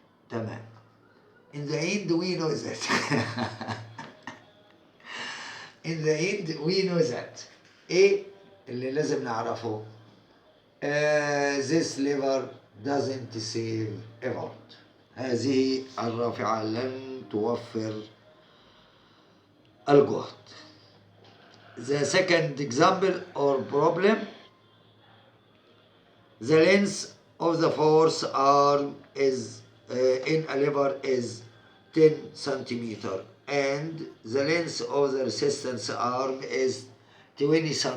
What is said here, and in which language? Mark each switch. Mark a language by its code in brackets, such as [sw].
[ar] تمام. [en] In the end, we know that. In the end, we know that. [ar] إيه اللي لازم نعرفه؟ [en] This lever doesn't save effort. [ar] هذه الرافعة لن توفر الجهد. [en] The second example or problem, the length of the force arm is in a lever is 10 centimeter and the length of the resistance arm is 20 centimeter.